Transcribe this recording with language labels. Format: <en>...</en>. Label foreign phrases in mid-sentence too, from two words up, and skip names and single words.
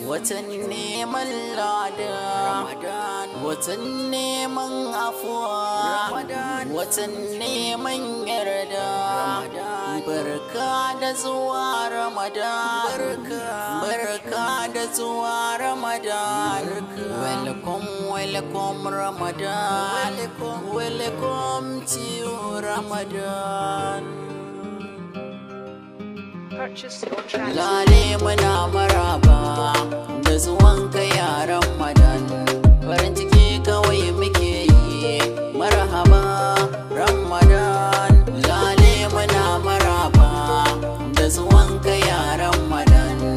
<ha>watan neman lada. Ramadan. Watan neman afuwa. Ramadan. Watan neman yarda. Ramadan. Barka da zuwa Ramadan. Barka. Barka da zuwa Ramadan. Barka.</ha> <en>Welcome, welcome Ramadan. Welcome. Welcome to you, Ramadan. Purchase your tracks.</en> <ha>Lale muna maraba da zuwanka ya Ramadan. Farin ciki kawai muke yi. Marhaba Ramadan. Lale muna maraba da zuwanka ya Ramadan.</ha>